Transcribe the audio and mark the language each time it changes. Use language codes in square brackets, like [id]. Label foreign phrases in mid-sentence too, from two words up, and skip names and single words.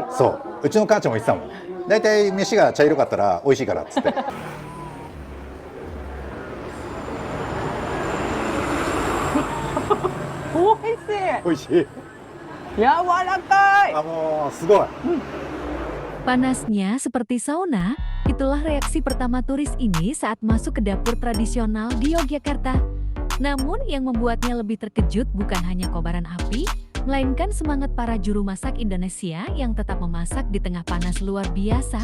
[ja] そう、うちの母ちゃんも言ってたもん。だいたい飯が茶色かったら美味しいからっつって。美味しい。美味しい。柔らかい。あ、もうすごい。 [id] Panasnya seperti sauna, itulah reaksi pertama turis ini saat masuk ke dapur tradisional di Yogyakarta. Namun yang membuatnya lebih terkejut bukan hanya kobaran api, melainkan semangat para juru masak Indonesia yang tetap memasak di tengah panas luar biasa.